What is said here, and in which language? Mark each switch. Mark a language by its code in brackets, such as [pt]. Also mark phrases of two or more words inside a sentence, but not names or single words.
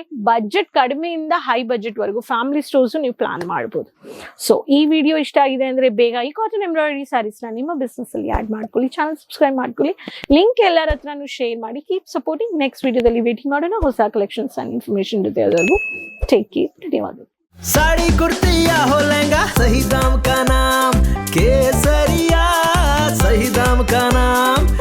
[kn] ಬಜೆಟ್ ಕಡಿಮೆಯಿಂದ [en] high budget [kn] ವರೆಗೂ [en] family stores [kn] ನೀವು ಪ್ಲಾನ್ ಮಾಡಬಹುದು. ಸೊ ಈ ವಿಡಿಯೋ ಇಷ್ಟ ಆಗಿದೆ ಅಂದ್ರೆ ಬೇಗ ಈ [en] cotton embroidery sarees [kn] ನ ನಿಮ್ಮ ಬಿಸ್ನೆಸ್ ಅಲ್ಲಿ ಆಡ್ ಮಾಡ್ಕೊಳ್ಳಿ. [en] channel subscribe [kn] ಮಾಡ್ಕೊಳ್ಳಿ. ಲಿಂಕ್ ಎಲ್ಲರ ಹತ್ರನೂ ಶೇರ್ ಮಾಡಿ. [en] keep supporting. [kn] ನೆಕ್ಸ್ಟ್ ವಿಡಿಯೋದಲ್ಲಿ ವೇಟಿಂಗ್ ಮಾಡೋಣ ಹೊಸ [en] collections and information [kn] ಜೊತೆ. ಅದರಲ್ಲೂ [en] take care. [kn] ಧನ್ಯವಾದಗಳು. [hi] साड़ी कुर्ती या हो लहंगा, सही दाम का नाम केसरिया, सही दाम का नाम।